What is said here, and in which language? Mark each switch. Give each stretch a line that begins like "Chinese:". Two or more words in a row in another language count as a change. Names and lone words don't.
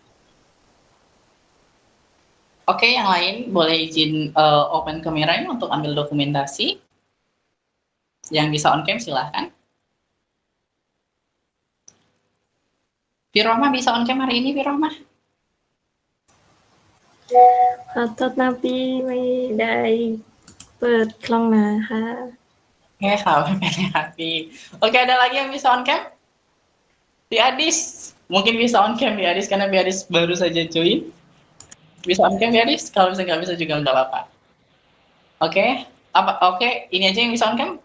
Indonesian: Oke, yang lain boleh izin open kameranya untuk ambil dokumentasi. Yang bisa on cam silahkan. Pirohmah bisa on cam hari ini, Pirohmah?
Thai: ขอโทษนะพี่ไม่ได้เปิดกล้องมาค่ะ
Indonesian: Oke, kalau hati. Oke, ada lagi yang bisa on cam? Di Adis, mungkin bisa on cam di Adis karena di Adis baru saja join. Bisa on cam di Adis, kalau misalnya nggak bisa juga nggak apa-apa. Oke, ini aja yang bisa on cam.